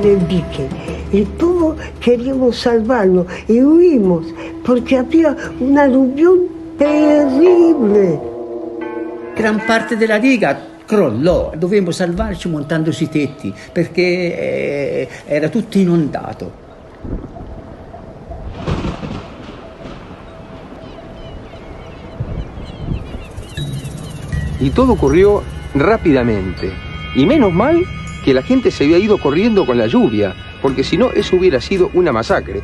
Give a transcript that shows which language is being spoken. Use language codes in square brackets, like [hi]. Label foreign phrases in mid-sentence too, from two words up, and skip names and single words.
[es] del dique y todos queríamos salvarlo y huimos porque había un aluvión terrible. [it] Gran parte della diga crollò, dovemmo salvarci montando sui tetti perché era tutto inondato. [es] Y todo ocurrió rápidamente. Y menos mal que la gente se había ido corriendo con la lluvia, porque si no, eso hubiera sido una masacre.